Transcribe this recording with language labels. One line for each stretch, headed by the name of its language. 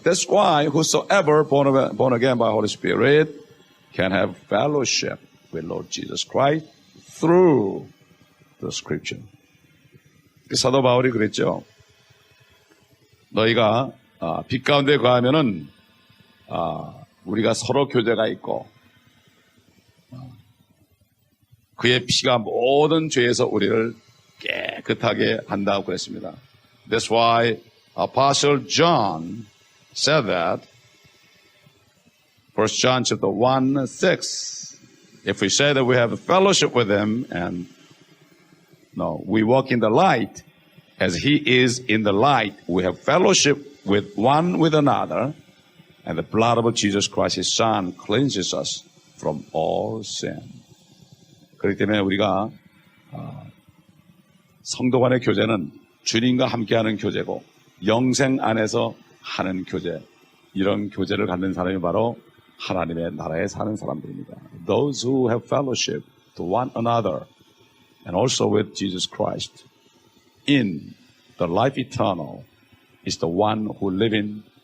English: That's why whosoever born again by Holy Spirit can have fellowship with Lord Jesus Christ through the Scripture.
Korean: 사도 바울이 그랬죠. 너희가 빛 가운데 거하면은 우리가 서로 교제가 있고 그의 피가 모든 죄에서 우리를 깨끗하게 한다고 그랬습니다.
English: That's why Apostle John said that. 1 John chapter 1:6. If we say that we have a fellowship with him and we walk in the light as he is in the light, we have fellowship with one with another, and the blood of Jesus Christ, his Son, cleanses us from all sin.
Korean: 그렇기 때문에 우리가 성도 간의 교제는 주님과 함께하는 교제고 영생 안에서 하는 교제, 이런 교제를 갖는 사람이 바로 하나님의 나라에 사는 사람들입니다.
English: Those who have fellowship to one another and also with Jesus Christ in the life eternal is the one who live in